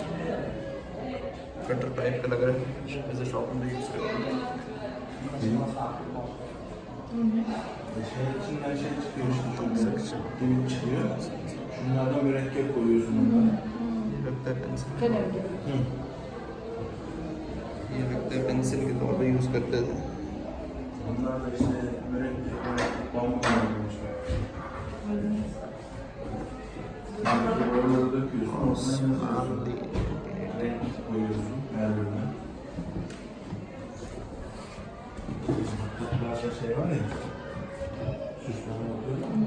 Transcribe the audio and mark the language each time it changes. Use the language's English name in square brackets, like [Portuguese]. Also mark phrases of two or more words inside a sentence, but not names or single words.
[English] cutter type [Urdu] کا لگ رہا ہے، جیسے شاپ میں یوز کرتے ہیں. [Turkish] Şunlardan mürekkep koyuyorsun onlara. [Urdu] یہ لگتا ہے پنسل، یہ لگتا ہے پنسل کے طور پہ یوز کرتے تھے. [Turkish] Onlar da işte mürekkep pamuk koyuyorlar. Oraları döküyorsun, koyuyorsun her birine. Bazı şey var ya, süsleme yapıyorlar.